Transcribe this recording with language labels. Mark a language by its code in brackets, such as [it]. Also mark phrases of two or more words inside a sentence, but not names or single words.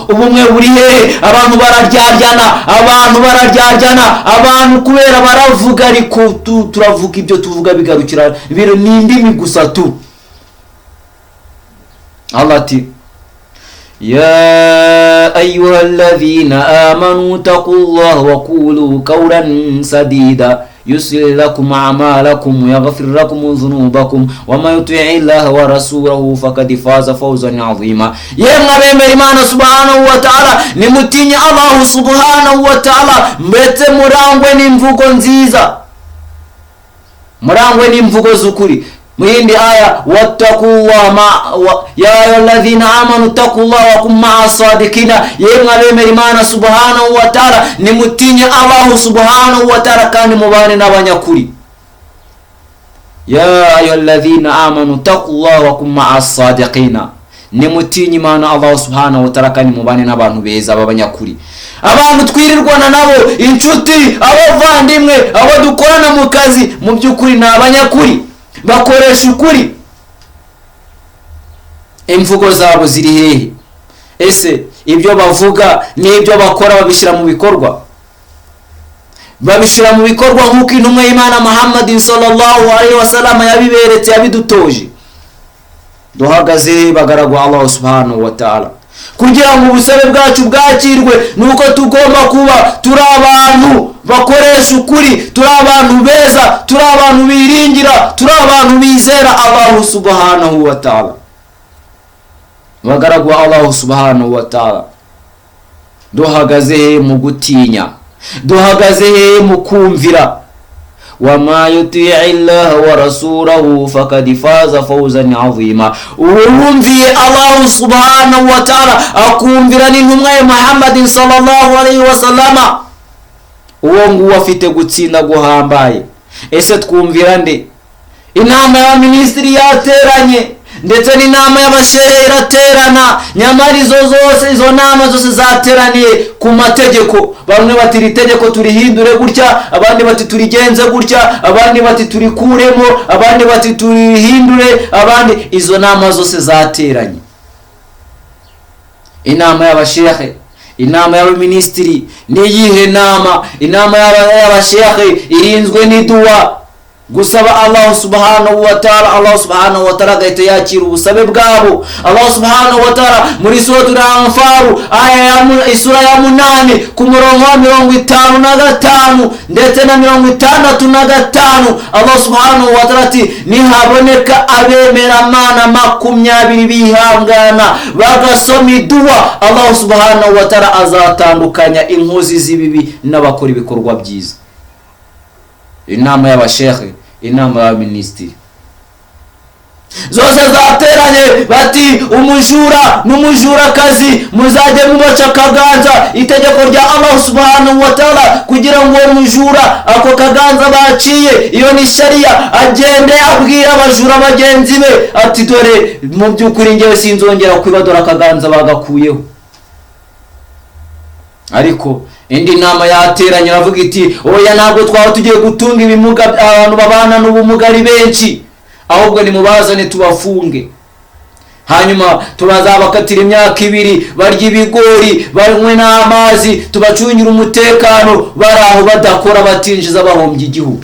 [rw] Ubumwe buri hehe? Abantu bararyaryana, abantu kubera baravuga, ariko turavuga ibyo tuvuga bigarukira biro n'indimi gusa tu. [ar] الله ati: يا أيها الذين آمنوا اتقوا الله وقولوا قولا سديدا يصلح لكم أعمالكم ويغفر لكم ذنوبكم ومن يطع الله ورسوله فقد فاز فوزا عظيما. [rw] Yemwe abemera Imana [ar] سبحانه وتعالى, [rw] nimutinye [ar] الله سبحانه وتعالى, [rw] mbete murangwe n'imvugo nziza, murangwe n'imvugo z'ukuri. Mwindi aya: [ar] واتقوا الله يا أيها الذين آمنوا اتقوا الله وكونوا مع الصادقين. [rw] Yemwe abemera Imana [ar] سبحانه وتعالى, [rw] nimutinye [ar] الله سبحانه وتعالى [rw] kandi mubane n'abanyakuri. [ar] يا أيها الذين آمنوا اتقوا الله وكونوا مع الصادقين, [rw] nimutinye Imana [ar] الله سبحانه وتعالى [rw] kandi mubane n'abantu beza b'abanyakuri. Abantu twirirwana nabo, inshuti, abavandimwe, abo dukorana mu kazi, mu by'ukuri ni abanyakuri, bakoresha ukuri. Imvugo zabo ziri hehe? Ese ibyo bavuga n'ibyo bakora babishyira mu bikorwa? Babishyira mu bikorwa nk'uko intumwa y'Imana Muhammadin [ar] صلى الله عليه وسلم [rw] yabiberetse, yabidutoje? Duhagaze bagaragwa [ar] الله سبحانه وتعالى, [rw] kugira ngo ubusabe bwacu bwakirwe nuko tugomba kuba turi abantu bakoresha ukuri, turi abantu beza, turi abantu biringira, turi abantu bizera [ar] الله سبحانه وتعالى. Bagaragu الله سبحانه وتعالى, [rw] duhagaze mu gutinya, duhagaze mu kumvira. [ar] وما يطيع الله ورسوله فقد فاز فوزا عظيما. [rw] Uwumviye [ar] الله سبحانه وتعالى [rw] akumvira n'intumwa ya Muhammad [ar] صلى الله عليه وسلم, [rw] uwo nguwo afite gutsinda guhambaye. Ese twumvira nde? Inama ya minisitiri yateranye ndetse n'inama y'abashehe iraterana, nyamara izo nama zose zateraniye ku mategeko. Bamwe bati iri tegeko turihindure gutya, abandi bati turigenze gutya, abandi bati turikuremo, abandi bati turihindure, abandi. Izo nama zose zateranye. Inama y'abashehe, inama y'abaminisitiri ni yihe nama? Inama y'abashehe irinzwe n'iduwa, gusaba [ar] الله سبحانه وتعالى. الله سبحانه وتعالى [rw] gahita yakira ubusabe bwabo. [ar] الله سبحانه وتعالى [rw] muri suratul Anfal isura ya 8 ku murongo wa 55 ndetse na 65, [ar] الله سبحانه وتعالى [rw] ati nihaboneka abemera Mana 20 bihangana bagasoma iduwa, [ar] الله سبحانه وتعالى [rw] azatandukanya inkozi z'ibibi n'abakora ibikorwa byiza. Inama y'abashehe, inama y'abaminisitiri zose zateranye bati umujura n'umujurakazi muzajye mubaca akaganza. Itegeko rya [ar] الله سبحانه وتعالى [rw] kugira ngo uwo mujura ako kaganza baciye, iyo ni sharia, agende abwira abajura bagenzi be ati dore mu by'ukuri ngewe sinzongera kwibadora akaganza bagakuyeho. Ariko indi nama yateranye ravuga iti oya, ntabwo twaba tugiye gutunga ibimuga, abantu babana n'ubumuga ari benshi, ahubwo ni mubazane tubafunge, hanyuma tubazabakatira imyaka 2 barya ibigori banywe n'amazi, tubacungira umutekano, baraho badakora batinjiza bahombye igihugu.